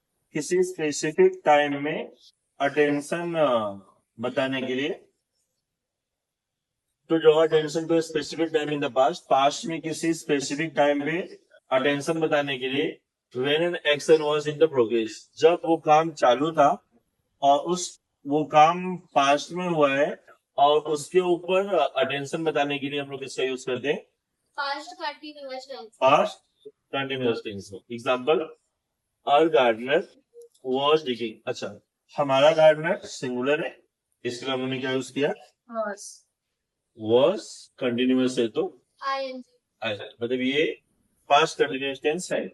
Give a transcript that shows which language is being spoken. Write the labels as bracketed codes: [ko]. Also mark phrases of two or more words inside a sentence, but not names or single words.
[hi] किसी [en] specific time [hi] में अटेंशन बताने के लिए, [en] to draw attention to specific time in the past, [hi] पास्ट में किसी [en] specific time [hi] पे अटेंशन बताने के लिए, [en] when an action was in the progress, [hi] जब वो काम चालू था और वो काम पास्ट में हुआ है और उसके ऊपर अटेंशन बताने के लिए हम लोग किसका यूज करते हैं, [en] Past continuous tense. Past continuous tense. Example, our gardener was digging. [hi] अच्छा, हमारा गार्डनर सिंगुलर है, इसके लिए हमने क्या यूज किया, वाज. कंटिन्यूअस है तो ing. मतलब ये [en] past continuous tense [hi] है.